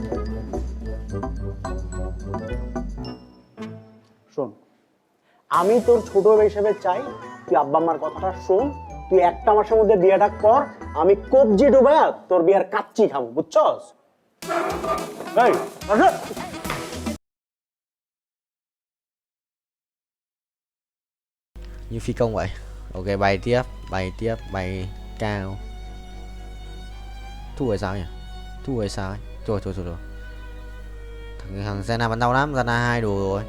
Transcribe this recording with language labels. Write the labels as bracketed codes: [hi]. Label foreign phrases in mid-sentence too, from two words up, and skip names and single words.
[bn] শোন আমি তোর ছোট হিসেবে চাই তুই আব্বা আম্মার কথাটা শোন তুই 1 মাসের মধ্যে বিয়েটা কর আমি কবজি ডুবায়া তোর বিয়ার কাচ্চি খাবো বুঝছস এই আসো [vi] Như phi công vậy. Ok bài tiếp bài cao. Thua hay sao nhỉ? Thua hay sao ấy? Rồi. Thằng Zena bắn đau lắm, Zena 2 đồ rồi.